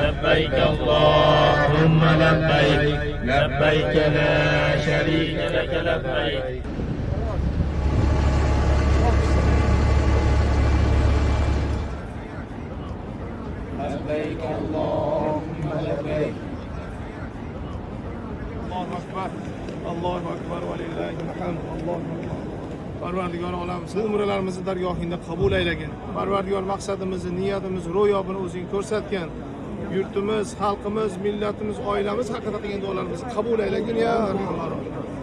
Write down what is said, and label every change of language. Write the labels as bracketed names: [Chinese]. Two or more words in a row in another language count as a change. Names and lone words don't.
[Arabic] لبيك اللهم لبيك لبيك لا شريك لك لبيك لبيك اللهم لبيك الله أكبر ولله الحمد. الله أكبر. [Uzbek] Parvardigor olam, siz umrlarimizni dargohingda qabul aylagin. Parvardigor maqsadimizni, niyatimizni, ro'yobini o'zing ko'rsatgan. Yurtimiz, xalqimiz, millatimiz, oilamiz haqida qilgan duolarimizni qabul aylagin [Arabic] يا أرحم.